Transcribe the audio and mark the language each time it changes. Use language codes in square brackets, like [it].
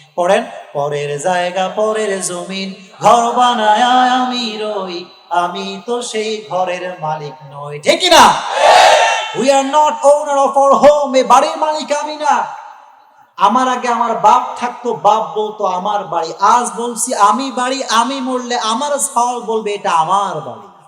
[bn] পড়েন, পরের জায়গা পরের জমিন, ঘর বানায় আমি রই, আমি তো সেই ঘরের মালিক নই। ঠিক না? [en] We are not owner of our home. [bn] এই বাড়ির মালিক আমি না। আমার আগে আমার বাপ থাকতো, বাপ বলতো আমার বাড়ি। আজ বলছি আমি বাড়ি, আমি মরলে আমার সাল বলবে এটা আমার বাড়ি।